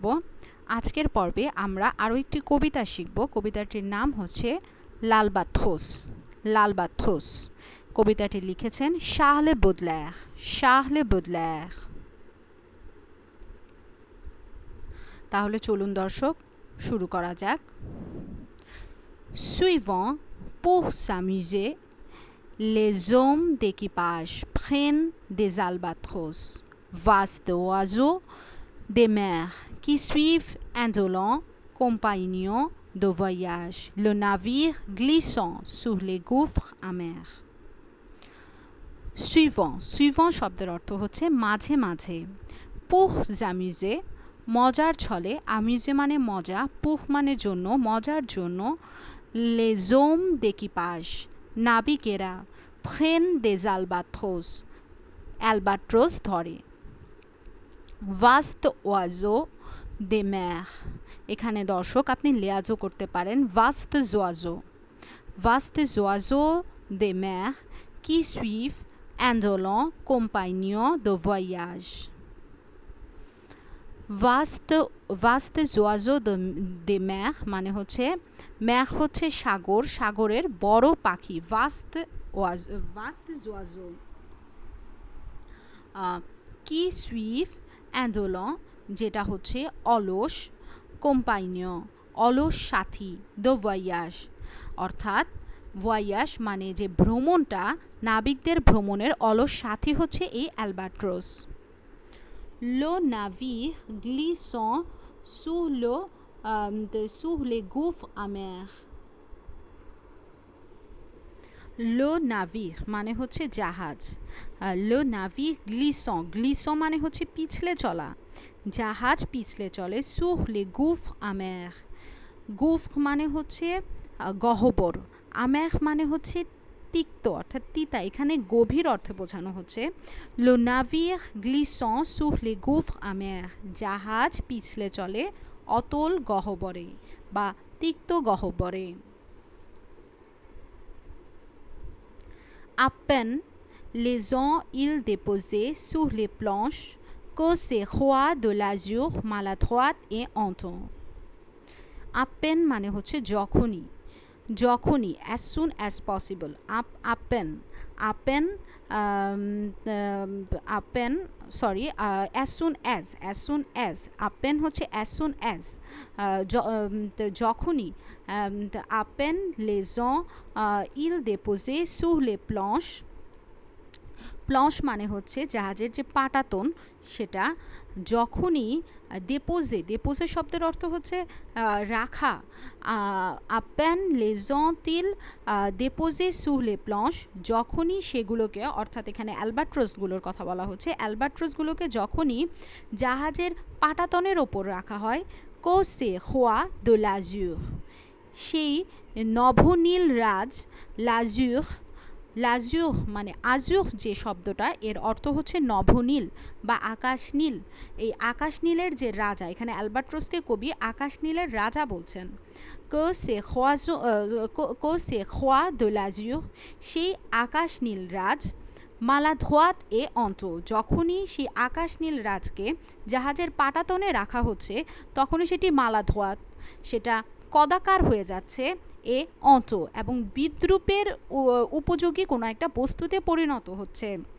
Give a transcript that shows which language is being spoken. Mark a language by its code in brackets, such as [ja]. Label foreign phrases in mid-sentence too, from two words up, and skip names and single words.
[bn] আজকের পর্বে আমরা আরও একটি কবিতা শিখব। কবিতাটির নাম হচ্ছে লালবাথ্রোস। লালবাথ্রোস কবিতাটি লিখেছেন শার্ল বোদলেয়ার। শার্ল বোদলেয়ার। তাহলে চলুন দর্শক শুরু করা যাক। [fr] Suivant, pour s'amuser, les hommes d'équipage prennent des albatros, vastes oiseaux des mers qui suivent indolents compagnons de voyage, le navire glissant sur les gouffres amers. Suivant, suivant [bn] শব্দের অর্থ হচ্ছে মাঝে মাঝে। [fr] pour s'amuser [bn] মজার ছলে, আমিউজে মানে মজা, পুহ মানে জন্য, মজার জন্য, [fr] les hommes d'équipage [bn] নাবিকেরা [fr] prennent des albatros [bn] অ্যালবাট্রোস ধরে, [fr] vaste oiseaux des mers [bn] এখানে দর্শক আপনি লেয়াজও করতে পারেন, [fr] vaste oiseaux, vastes oiseaux des mers qui suivent indolents compagnons de voyage. vastes oiseaux des mers [bn] মানে হচ্ছে, ম্যার হচ্ছে সাগর, সাগরের বড় পাখি, [fr] vastes oiseaux qui suivent indolents [bn] যেটা হচ্ছে অলস, compagnon অলস সাথী, [fr] de voyage [bn] অর্থাৎ voyage মানে যে ভ্রমণটা, নাবিকদের ভ্রমণের অলস সাথী হচ্ছে এই অ্যালবাট্রোস। [fr] Le navire glissant sur les gouffres amers. Le navire [bn] মানে হচ্ছে জাহাজ। [fr] Le navire glissant, glissant [bn] মানে হচ্ছে পিছলে চলা, জাহাজ পিছলে চলে, [fr] sur les gouffres amers, [bn] gouffre মানে হচ্ছে গহ্বর, amer মানে হচ্ছে তিক্ত অর্থাৎ তিতা, এখানে গভীর অর্থে বোঝানো হচ্ছে। [fr] Le navire glissant sur les gouffres amers [bn] জাহাজ পিছলে চলে অতল গহ্বরে বা তিক্ত গহ্বরে। [fr] À peine les ont ils déposés sur les planches que ces rois de l'azur maladroite et honteux. À peine [bn] মানে হচ্ছে যখনই, যখনই, [en] as soon as possible, [fr] à peine [en] as soon as [fr] à peine [en] হচ্ছে as soon as যখনই, [fr] à peine les ont ils déposés sur les planches, [bn] প্লস মানে হচ্ছে জাহাজের যে পাটাতন সেটা, যখনই, ডেপোজে, ডেপোজে শব্দের অর্থ হচ্ছে রাখা, [fr] à peine les ont ils déposés sur les planches [bn] যখনই সেগুলোকে, অর্থাৎ এখানে অ্যালবাট্রোসগুলোর কথা বলা হচ্ছে, অ্যালবাট্রোসগুলোকে যখনই জাহাজের পাটাতনের ওপর রাখা হয়, [fr] que ces rois de l'azur [bn] সেই নভনীল রাজ, লাজুর, লাজুর মানে আজুর যে শব্দটা এর অর্থ হচ্ছে নভনীল বা আকাশ নীল, এই আকাশ নীলের যে রাজা, এখানে অ্যালবাট্রোসকে কবি আকাশ নীলের রাজা বলছেন। [fr] que ces rois de l'azur [bn] সেই আকাশ নীল রাজ, [fr] maladroite et honteux [bn] যখনই সেই আকাশ নীল রাজকে জাহাজের পাটাতনে রাখা হচ্ছে তখনই সেটি maladroite, সেটা কদাকার হয়ে যাচ্ছে, এ অন্ত এবং বিদ্রুপের উপযোগী কোনো একটা বস্তুতে পরিণত হচ্ছে।